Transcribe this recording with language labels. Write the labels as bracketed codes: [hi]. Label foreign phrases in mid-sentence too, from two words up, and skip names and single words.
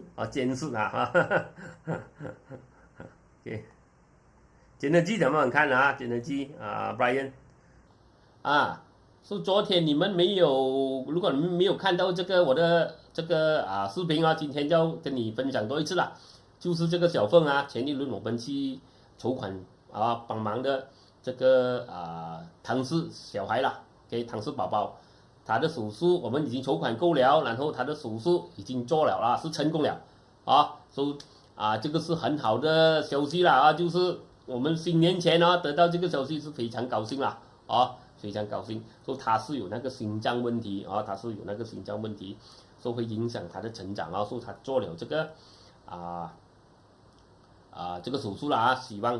[zh] 監視OK， 監視器怎麼看監視器Brian 是昨天你們沒有，如果你們沒有看到這個我的這個視頻今天就要跟你分享多一次了，就是這個小鳳前一輪我們去籌款幫忙的這個唐氏小孩了，給唐氏寶寶。他的手術我們已經籌款夠了，然後他的手術已經做了是成功了這個是很好的消息了就是我們新年前得到這個消息是非常高興了非常高興，說他是有那個心臟問題說會影響他的成長說他做了這個這個手術了希望